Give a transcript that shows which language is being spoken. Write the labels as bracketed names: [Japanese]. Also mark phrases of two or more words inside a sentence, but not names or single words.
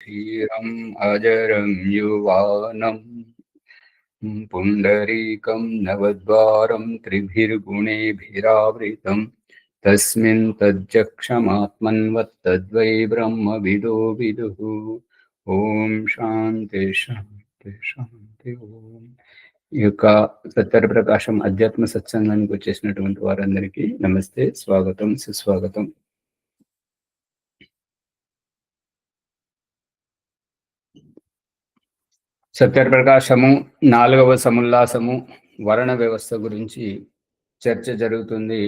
[Sanskrit] धीरम् अजरं युवानं पुण्डरीकं नवद्वारं त्रिभिर्गुणेभिरावृतं तस्मिन् तज्जक्षमात्मन्वत्तद्वै ब्रह्मविदो विदुः। ఓం శాంతి శాంతి శాంతి ఓం. [Telugu] ఈ యొక్క సత్య ప్రకాశం అధ్యాత్మ సత్సంగానికి వచ్చేసినటువంటి వారందరికీ నమస్తే, స్వాగతం, సుస్వాగతం. సత్యప్రకాశము 4వ సముల్లాసము వర్ణ వ్యవస్థ గురించి చర్చ జరుగుతుంది.